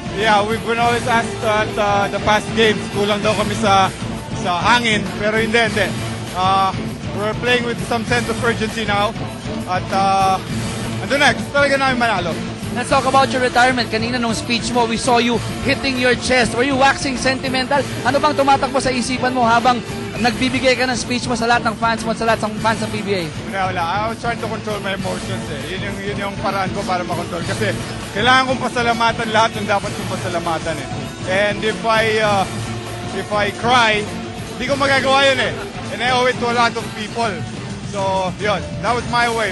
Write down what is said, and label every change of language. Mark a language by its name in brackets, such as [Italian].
[English] Yeah, we've been always asked at the past games, [Filipino] kulang daw kami sa hangin, pero hindi. [English] We're playing with some sense of urgency now. [Filipino] At ando next, talaga namin manalo. [English] Let's talk about your retirement. [Filipino] Kanina nung speech mo, [English] we saw you hitting your chest. Were you waxing sentimental? [Filipino] Ano bang tumatakbo sa isipan mo habang nagbibigay ka ng speech mo sa lahat ng fans mo, sa lahat ng fans ng PBA? Wala. [English] I was trying to control my emotions eh. [Filipino] Yun yung paraan ko para makontrol. Kasi kailangan kong pasalamatan lahat ng dapat kong pasalamatan eh. [English] And if I cry, [Filipino] hindi ko magagawa yun eh. [English] And I owe it to a lot of people. So, yun. That was my way.